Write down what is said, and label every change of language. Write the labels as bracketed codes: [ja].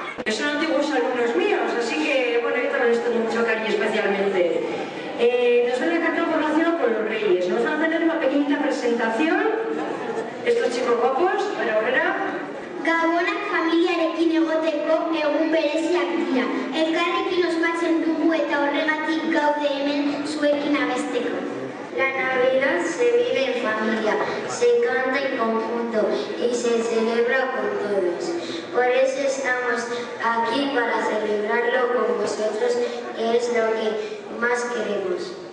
[es] Son antiguos alumnos míos, así que bueno, yo también les tengo mucho cariño especialmente. Nos van a cantar por relación con los Reyes. Nos van a hacer una pequeñita presentación. Estos chicos guapos, ahora. [eu] Gabonak familiarekin egoteko egun bereziak dira. Elkarrekin ospatzen dugu eta horregatik gaude hemen zuekin abesteko. [es] La Navidad se vive en familia, se canta en conjunto y se celebra con todos. Por eso estamos aquí para celebrarlo con vosotros, que es lo que más queremos.